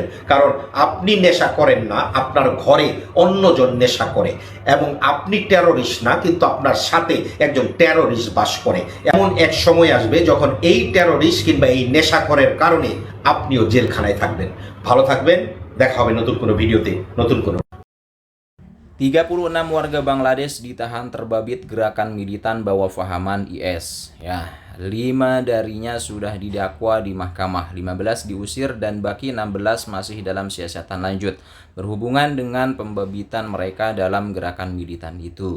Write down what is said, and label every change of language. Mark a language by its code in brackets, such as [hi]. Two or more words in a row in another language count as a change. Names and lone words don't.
[bn] কারণ আপনি নেশা করেন না, আপনার ঘরে অন্যজন নেশা করে, এবং আপনি টেরোরিস্ট না, কিন্তু আপনার সাথে একজন টেরোরিস্ট বাস করে। এমন এক সময় আসবে যখন এই টেরোরিস্ট কিংবা এই নেশাখোরের কারণে আপনিও জেলখানায় থাকবেন। ভালো থাকবেন, দেখা হবে নতুন কোনো ভিডিওতে, নতুন কোনো [ms] 36 warga Bangladesh ditahan terbabit gerakan militan bawah fahaman IS. Ya, 5 darinya sudah didakwa di mahkamah, 15 diusir dan baki 16 masih dalam siasatan lanjut berhubungan dengan pembabitan mereka dalam gerakan militan itu.